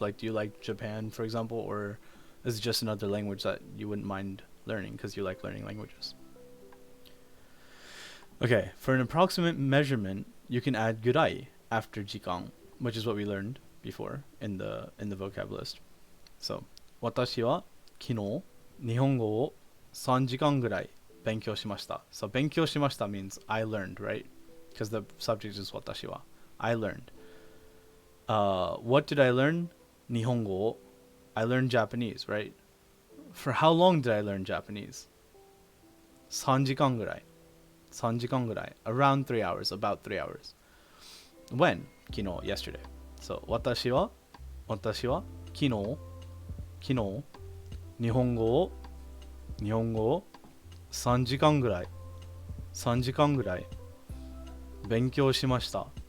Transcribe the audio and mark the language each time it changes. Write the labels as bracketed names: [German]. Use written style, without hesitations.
[English] Like, do you like Japan, for example, or is it just another language that you wouldn't mind learning because you like learning languages? Okay, for an approximate measurement, you can add gurai after jikan, which is what we learned before in the vocab list. [Japanese] So, 私は昨日日本語を3時間ぐらい勉強しました. [English] So, 勉強しました means I learned, right? Because the subject is 私は.I learned. What did I learn? 日本語を. I learned Japanese, right? For how long did I learn Japanese? [Japanese] 3時間ぐらい.3時間ぐらい. [English] Around 3 hours, about 3 hours. When? 昨日, yesterday. [Japanese] So, 私は昨日日本語を3時間ぐらい勉強しました。